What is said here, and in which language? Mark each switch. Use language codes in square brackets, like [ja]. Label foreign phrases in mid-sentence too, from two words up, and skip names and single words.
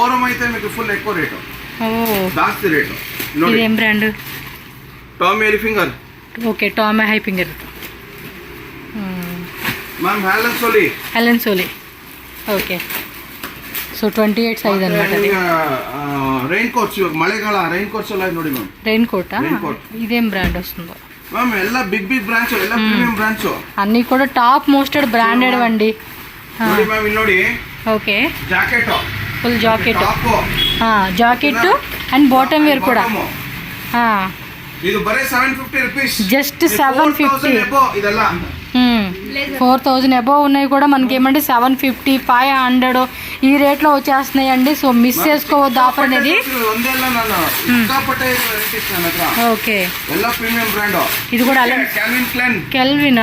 [te] ఇదేం బ్రాండ్? ఓకే, టామీ హైఫింగర్. అలెన్ సోలీ. ఓకే, సో 28 సైజ్ అనమాట. [kn] ರೈನ್ ಕೋಟ್ಸ್, ಮಳೆಗಾಲ ರೈನ್ ಕೋಟ್ಸ್ ಎಲ್ಲ ನೋಡಿ ಮ್ಯಾಮ್. ರೈನ್ ಕೋಟಾ? [te] ఇదేం బ్రాండ్ వస్తుందో మ్యామ్? [en] ಎಲ್ಲ big brands, ಎಲ್ಲ premium brands [te] అన్ని కూడా [en] top mosted branded [te] అండి. [kn] ನೋಡಿ ಮ್ಯಾಮ್, ಇಲ್ಲಿ ನೋಡಿ. [te] ఓకే, జాకెట్, ఫుల్ జాకెట్. [en] jacket and bottom wear [te] కూడా. [kn] ಇದು ಬರೇ 750 rupees. [te] జస్ట్ 750. [kn] ಇದೆಲ್ಲ [te] 4000 అబోవ్ ఉన్నాయి కూడా మనకి. ఏమంటే 750 500 ఈ రేట్లో వచ్చేస్తున్నాయండి. సో మిస్ చేసుకోవద్దు ఆఫర్ అనేది. ఓకే, ఇది కూడా కెల్వినా?